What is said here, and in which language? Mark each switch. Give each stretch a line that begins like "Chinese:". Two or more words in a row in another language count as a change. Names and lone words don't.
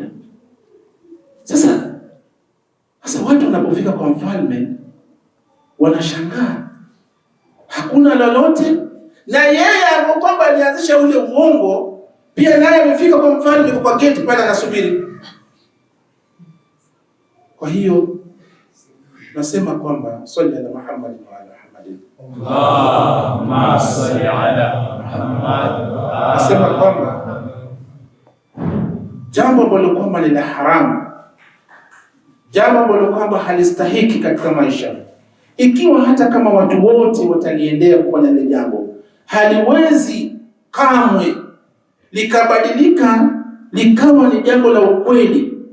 Swahili: Sasa watu wanapofika kwa mfalme wanashangaa, hakuna lolote, na yeye ambaye kwamba alianzisha ule uongo pia naye amefika kwa mfalme kwa gate pale anasubiri. Kwa hiyo nasema kwamba
Arabic: صل على محمد وعلى محمد. اللهم صل على محمد.
Swahili: Nasema kwamba jambo ambalo kwamba ni la haramu, jambo ambalo kwamba halistahiki katika maisha, ikiwa hata kama watu wote wataliendea kufanya ile jambo, haliwezi kamwe likabadilika likawa ni jambo la ukweli,